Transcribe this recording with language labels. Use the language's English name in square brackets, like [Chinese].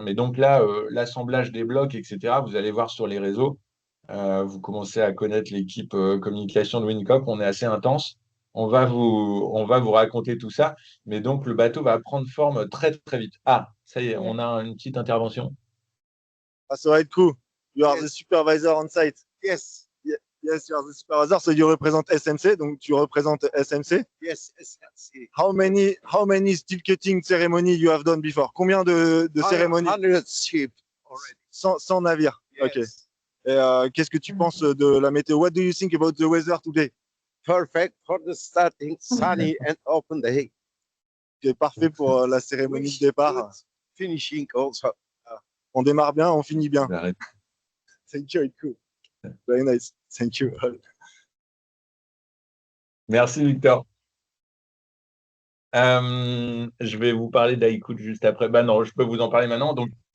[French] Mais donc là, l'assemblage des blocs, etc., vous allez voir sur les réseaux, vous commencez à connaître l'équipe communication de Wincop, on est assez intense. On va vous raconter tout ça. Mais donc, le bateau va prendre forme très, très vite. Ah, ça y est, on a une petite intervention. [English] That's the right crew. You are the supervisor on site. Yes. Yes, you are the supervisor. So you represent SMC. [French] Donc tu représentes SMC. [English] Yes, SMC. How many steel cutting ceremony you have done before? [French] Combien de cérémonies? [English] 100 ships already. [French] 100 navires. [English] Yes. Ok. [French] Et qu'est-ce que tu penses de la météo? [English] What do you think about the weather today? Perfect for the starting, sunny and open day. [French] C'est parfait pour la cérémonie de départ. [English] Good finishing also. [French] On démarre bien, on finit bien. J'arrête. [English] Thank you, it's cool. Very nice. Thank you. [French] Merci, Victor. Je vais vous parler d'Aïkout juste après. Bah non, je peux vous en parler maintenant. Donc,